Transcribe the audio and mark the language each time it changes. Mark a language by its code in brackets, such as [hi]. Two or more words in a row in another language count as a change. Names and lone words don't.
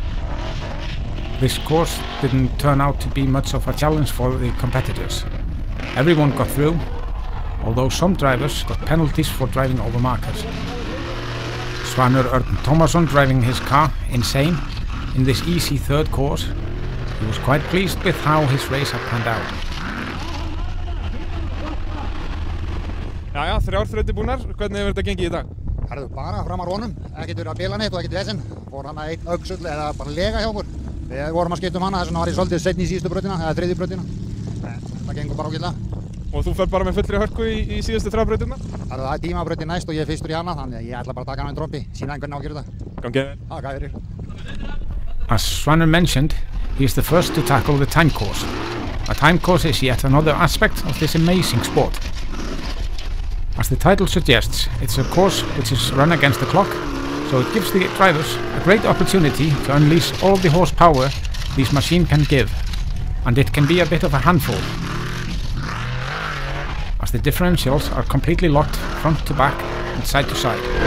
[en] This course didn't turn out to be much of a challenge for the competitors. Everyone got through, although some drivers got penalties for driving over markers. Svanur Örn Tómasson driving his car insane in this easy 3rd course He was quite pleased with how his race had panned out. [is] Jæja, 3 þrautir búnar. Hvernig hefur þetta gengið í dag? Herðu, bara framar honum. Ekkert verið að bila neitt og ekkert vesen. Fór hann að einn öxull eða bara lega hjá okkur. Við vorum að skipta hana, þess vegna var ég svolítið seinni í síðustu brautina, eða þriðju brautina. Það gengur bara ágætlega. Og þú fer bara með fullri hörku í síðustu 3 brautina? Það er tímabrautin næst og ég er fyrstur í hana, þannig að ég ætla bara að taka hana með trompi, sína hvernig á að gera þetta. Gangið vel. Takk fyrir. [en] As Svanur mentioned, he is the first to tackle the time course. A time course is yet another aspect of this amazing sport. As the title suggests, it's a course which is run against the clock, so it gives the drivers a great opportunity to unleash all the horsepower this machine can give, and it can be a bit of a handful, as the differentials are completely locked front to back and side to side.